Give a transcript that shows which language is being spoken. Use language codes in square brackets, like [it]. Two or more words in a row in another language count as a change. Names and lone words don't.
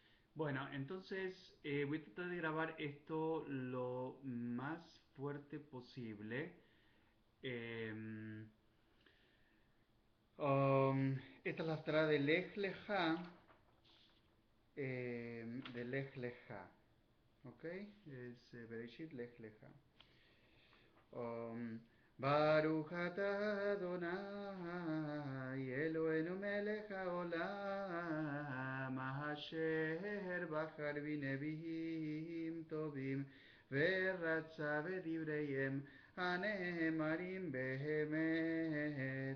[es] Bueno, entonces voy a tratar de grabar esto lo más fuerte posible. Em, Esta es la estrada de Lech Lecha, de Lech Lecha, ¿ok? [he] Es Bereshit Lech Lecha. Um, ברוך אתה אדני אלהינו מלך העולם אשר בחר בנביאים טובים ורצה בדבריהם הנאמרים באמת.